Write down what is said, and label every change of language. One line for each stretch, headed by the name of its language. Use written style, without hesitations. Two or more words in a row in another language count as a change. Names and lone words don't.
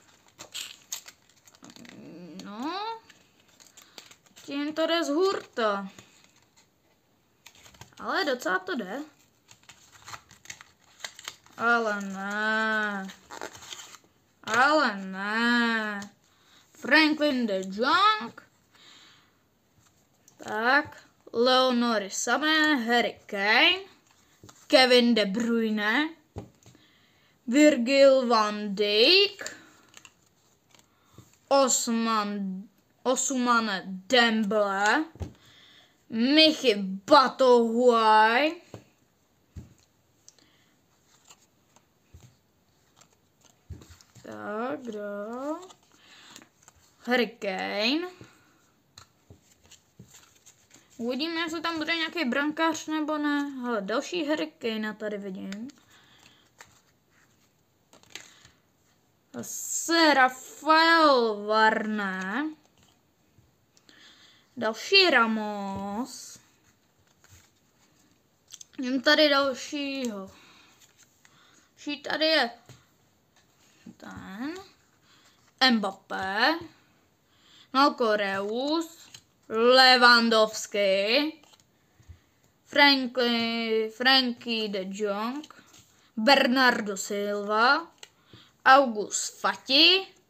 Czech: No, tím to jde z hurta. Ale docela to jde. Ale ne. Franklin de Jong. Tak. Leonore Sané, Harry Kane. Kevin De Bruyne. Virgil van Dijk. Ousmane Dembele. Michy Batshuayi. Tak, kdo? Harry Kane. Uvidíme, jestli tam bude nějaký brankář nebo ne. Ale další Harry Kane tady vidím. Rafael Varane. Další Ramos. Jdem tady dalšího. Tady je ten. Mbappé. Marco Reus. Lewandowski. Frankie de Jong. Bernardo Silva. August Fati.